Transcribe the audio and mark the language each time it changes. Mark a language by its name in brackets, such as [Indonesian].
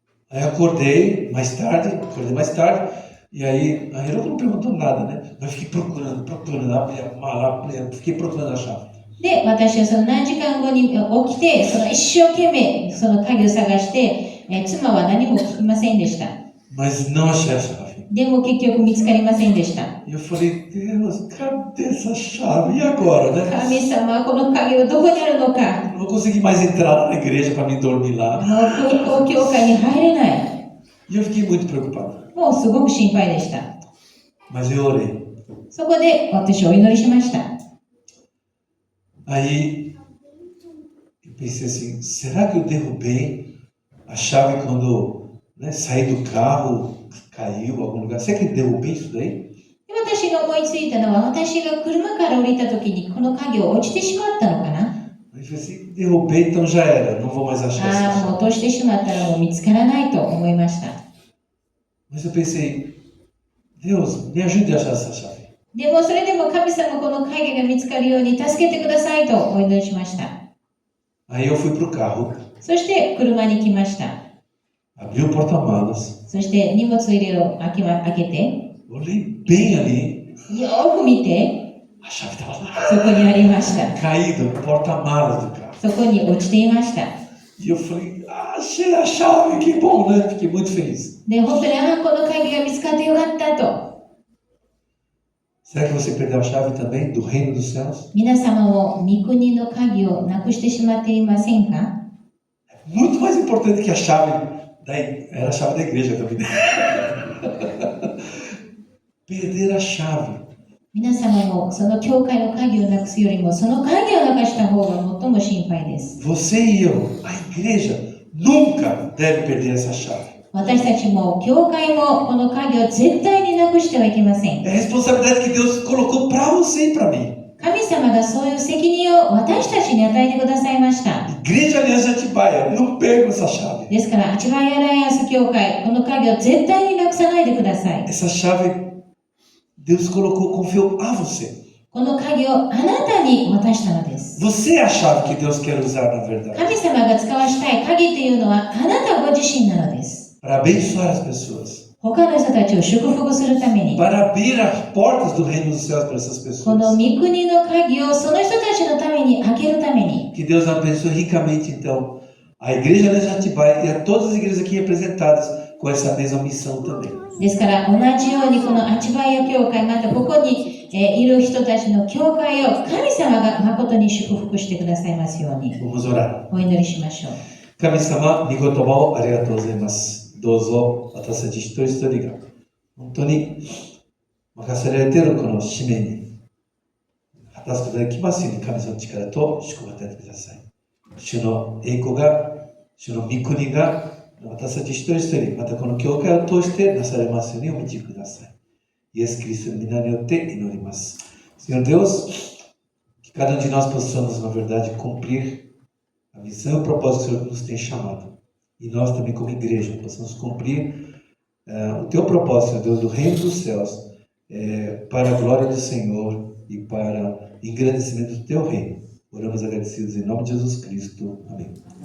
[Portuguese] Aí eu acordei mais tarde, e aí a Heroka não perguntou nada, né? Mas fiquei procurando, abri a mala, fiquei procurando a chave. [Japanese] で、私はその何時間後に起きて、その一生懸命その鍵を探して、妻は何も聞きませんでした。 [Portuguese] Mas não achei a chave. [Japanese] でも結局見つかりませんでした。 [Portuguese] E eu falei, Deus, cadê essa chave? E agora, né? [Japanese] 神様、この鍵はどこにあるのか。 [Portuguese] Não vou conseguir mais entrar na igreja para me dormir lá. [Japanese] 空港協会に入れない。 [Portuguese] E eu fiquei muito preocupado. [Japanese] もうすごく心配でした。 [Portuguese] Mas eu orei. [Japanese] そこで私はお祈りしました。 [Portuguese] Aí eu pensei assim, será que eu derrubei a chave quando, né, saí do carro, caiu em algum lugar? Será que eu derrubei isso daí? [Japanese] で私が思いついたのは、私が車から降りた時にこの鍵を落ちてしまったのかな。 [Portuguese] Aí eu falei assim, derrubei, então já era, não vou mais achar essa [Japanese] もう落としてしまったらもう見つからないと思いました。 [Portuguese] Mas eu pensei, Deus, me ajude a achar essa chave. [Japanese] でもそれでも神様この鍵が見つかるように助けてくださいとお祈りしました。 [Portuguese] Aí eu fui pro carro, [Japanese] そして車に来ました。 [Portuguese] abri o porta-malas, [Japanese] そして荷物入れを開けて、 [Portuguese] olhei bem ali, [Japanese] よーく見て、 [Portuguese] a chave estava lá, [Japanese] そこにありました。 [Portuguese] caída no porta-malas do carro. [Japanese] そこに落ちていました。 [Portuguese] E eu falei, achei a chave, que bom, né? Fiquei muito feliz. [Japanese] で、本当に、この鍵が見つかってよかったと。 [Portuguese] Será que você perdeu a chave também do reino dos céus? [Japanese] 皆様も御国の鍵をなくしてしまっていませんか？ [Portuguese] Muito mais importante que a chave era a chave da igreja também. Perder a chave. [Japanese] 皆様もその教会の鍵をなくすよりもその鍵をなくした方が最も心配です。 [Portuguese] Você e eu, a igreja, nunca deve perder essa chave. [Japanese] 私たちも教会もこの鍵を絶対になくしてはいけません。 [Portuguese] É a responsabilidade que Deus colocou para você e para mim. [Japanese] 神様がそういう責任を私たちに与えてくださいました。 [Portuguese] Igreja Aliança de Atibaia, não perca essa chave. [Japanese] ですから、アチバイアライアンス教会、この鍵を絶対になくさないでください。 [Portuguese] Essa chave Deus colocou, confiou a você. [Japanese] この鍵をあなたに渡したのです。 [Portuguese] Você é a chave que Deus quer usar na verdade. [Japanese] 神様が使わしたい鍵というのはあなたご自身なのです。 [Portuguese] Para abençoar as pessoas. [Japanese] 他の人たちを祝福するために、 [Portuguese] Para abrir as portas do reino dos céus para essas [Japanese] この [Portuguese] pessoas. [Japanese] 御国の鍵をその人たちのために開けるために、 [Portuguese] Que Deus abençoe ricamente, então, a Igreja Aliança de Atibaia e a todas as igrejas aqui representadas com essa mesma missão também. [Japanese] ですから同じようにこのアチバイア教会、またここにいる人たちの教会を神様が誠に祝福してくださいますように [Portuguese] Vamos orar. [Japanese] お祈りしましょう。神様、御言葉をありがとうございます。どうぞ私たち一人一人が本当に任せられているこの使命に果たすことができますように神様の力と祝福を与えてください。主の栄光が、主の御国が私たち一人一人、またこの教会を通してなされますようにお導きください。イエス・キリストの皆によって祈ります。 [Portuguese] Senhor Deus, que cada um de nós possamos, na verdade, cumprir a missão e o propósito que o Senhor nos tem chamado. E nós também, como igreja, possamos cumprir o teu propósito, Senhor Deus, do reino dos céus, para a glória do Senhor e para o engrandecimento do teu reino. Oramos agradecidos em nome de Jesus Cristo. Amém.